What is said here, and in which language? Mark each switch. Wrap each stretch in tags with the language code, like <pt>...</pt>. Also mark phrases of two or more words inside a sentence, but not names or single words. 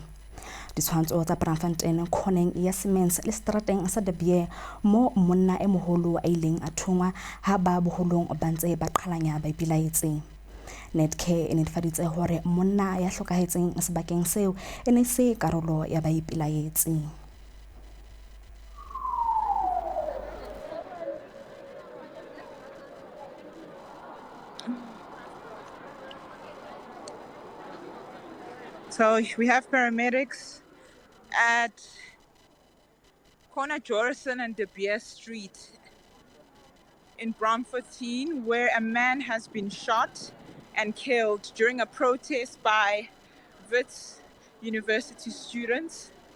<st>Ditshwantsho tsa Braamfontein khoneng ya Siemens le strateng sa Decoder mo monna e moholo a ileng a thungwa ha ba boholong ba ntse ba qhalanya ba ipelaetse. Netcare e netefaditse hore monna ya hlokahetseng sebakeng seo e ne se karolo ya ba ipelaetse.</st> <en>So we have paramedics at corner Jorison and De Beer Street in Braamfontein, where a man has been shot and killed during a protest by Wits University students.</en>